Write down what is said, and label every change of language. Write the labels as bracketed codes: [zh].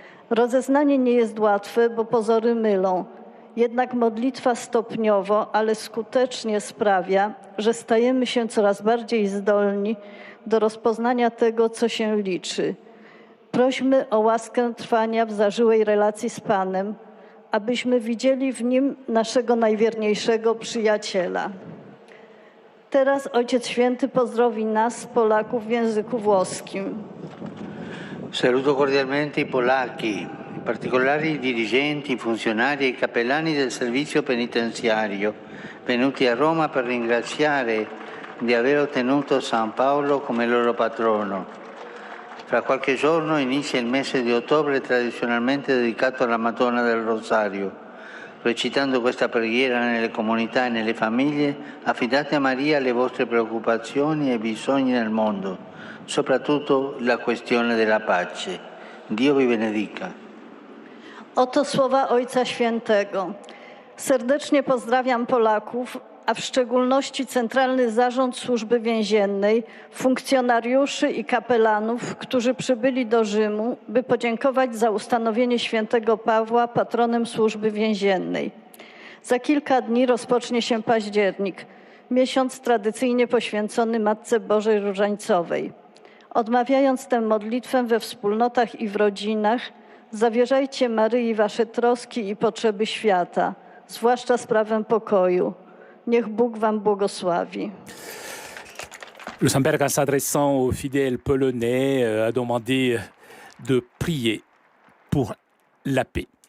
[pl] Rozeznanie nie jest łatwe, bo pozory mylą. Jednak modlitwa stopniowo, ale skutecznie sprawia, że stajemy się coraz bardziej zdolni do rozpoznania tego, co się liczy. Prośmy o łaskę trwania w zażyłej relacji z Panem, abyśmy widzieli w Nim naszego najwierniejszego przyjaciela. Teraz Ojciec Święty pozdrowi nas, Polaków, w języku włoskim. [it] Saluto cordialmente i polacchi, in particolare i dirigenti, i funzionari e i cappellani del servizio penitenziario, venuti a Roma per ringraziare di aver ottenuto San Paolo come loro patrono. Fra qualche giorno inizia il mese di ottobre tradizionalmente dedicato alla Madonna del Rosario. Recitando questa preghiera nelle comunità e nelle famiglie, affidate a Maria le vostre preoccupazioni e bisogni nel mondo, soprattutto la questione della pace. Dio vi benedica. [pl] Oto słowa Ojca Świętego. Serdecznie pozdrawiam Polaków, a w szczególności Centralny Zarząd Służby Więziennej, funkcjonariuszy i kapelanów, którzy przybyli do Rzymu, by podziękować za ustanowienie świętego Pawła patronem Służby Więziennej. Za kilka dni rozpocznie się październik, miesiąc tradycyjnie poświęcony Matce Bożej Różańcowej. Odmawiając tę modlitwę we wspólnotach i w rodzinach, zawierzajcie Maryi wasze troski i potrzeby świata, zwłaszcza sprawę pokoju. Niech Bóg wam błogosławi. [fr] Le Saint-Père, en s'adressant aux fidèles polonais, a demandé de prier pour la paix.